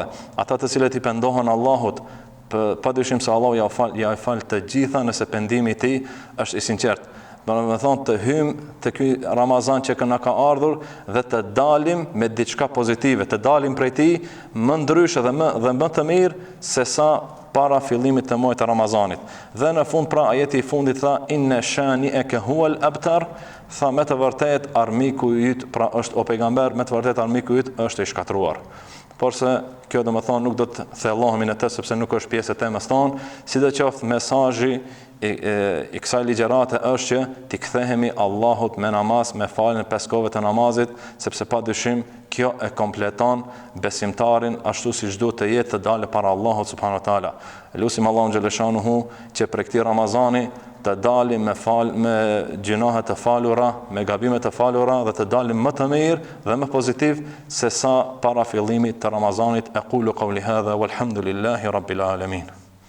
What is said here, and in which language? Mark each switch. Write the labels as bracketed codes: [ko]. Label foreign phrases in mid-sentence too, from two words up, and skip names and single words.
[sq] Ata të cilët i pendohen Allahut, padyshim se Allahu ja fal të gjitha nëse pendimi i tij është i sinqert. Domethënë të hym te ky Ramazan që na ka ardhur dhe të dalim me diçka pozitive, të dalim prej tij më ndryshe dhe më të mirë se sa para fillimit të muajit të Ramazanit. Dhe në fund pra ajeti i fundit tha [ar] إن شانئك هو الأبتر, [sq] tha me të vërtet armiku yt, pra është o pejgamber, me të vërtet armiku yt është i shkatruar. Porse kjo domethënë nuk do të thellohemi në të sepse nuk është pjesë e temës tonë, sidoqoftë mesazhi i kësaj ligjërate është që t'i kthehemi Allahut me namaz, me faljen e 5 kohëve të namazit, sepse padyshim kjo e kompleton besimtarin ashtu siç duhet të jetë të dalë para Allahut [ar] سبحانه وتعالى. [sq] Lutim Allahun xhaleshanuhu që për këtë Ramazani të dalim me gjinohe të falura, me gabime të falura dhe të dalim më të mirë dhe më pozitiv se sa para fillimit të Ramazanit. [ar] أقول قولي هذا والحمد لله رب العالمين.